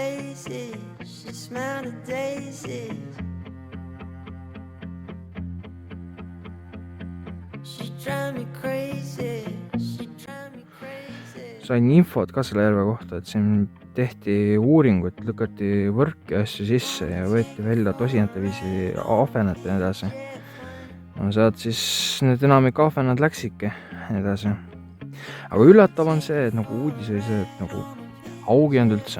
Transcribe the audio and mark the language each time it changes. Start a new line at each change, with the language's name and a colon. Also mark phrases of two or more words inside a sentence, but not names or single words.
English: faces, she smelled the daisies. She drive me crazy, she drive me crazy.
Estonian: Sain infot ka selle järve kohta, et siin tehti uuringut, lükati võrk ja asju sisse ja võeti välja tosinate viisi ahvenat ja nii edasi. No sealt siis need enamik ahvenad läksidki ja nii edasi. Aga üllatav on see, et nagu uudis oli see, et nagu haugi on üldse.